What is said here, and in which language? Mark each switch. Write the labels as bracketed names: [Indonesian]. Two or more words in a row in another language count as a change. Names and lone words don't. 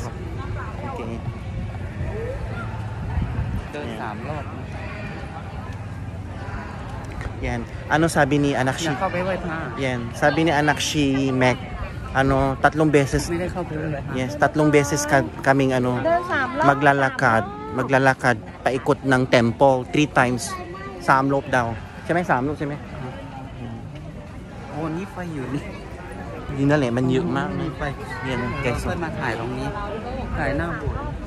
[Filipino] Okay. Yan, ano sabi ni anak si? Yan, sabi ni anak si Meg. 3 beses. Yes, 3 beses kaming maglalakad paikot ng temple 3 times 3 [Thai] รอบdawใช่ไหม3 รอบใช่ไหมโอ้นี่ไฟ อยู่นี่นั่นแหละมันเยอะมากนี่ไฟเนี่ยนะแกส่งมาถ่ายตรงนี้ถ่ายหน้าโบสถ์